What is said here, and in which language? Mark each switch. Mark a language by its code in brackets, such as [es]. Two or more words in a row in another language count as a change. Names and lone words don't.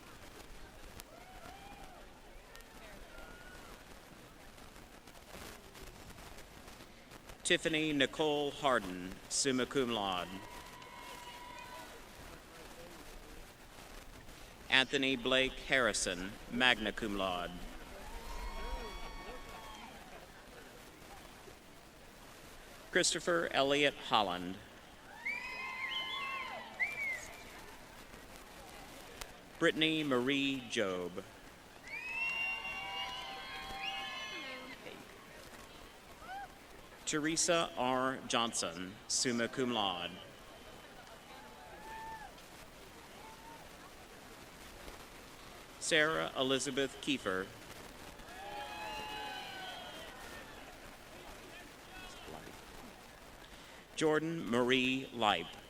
[en] Tiffany Nicole Harden, [la] summa cum laude. [en] Anthony Blake Harrison, [la] magna cum laude. [en] Christopher Elliott Holland. Brittany Marie Job. Teresa R. Johnson, [la] summa cum laude. [en] Sarah Elizabeth Kiefer. Jordan Marie Leip.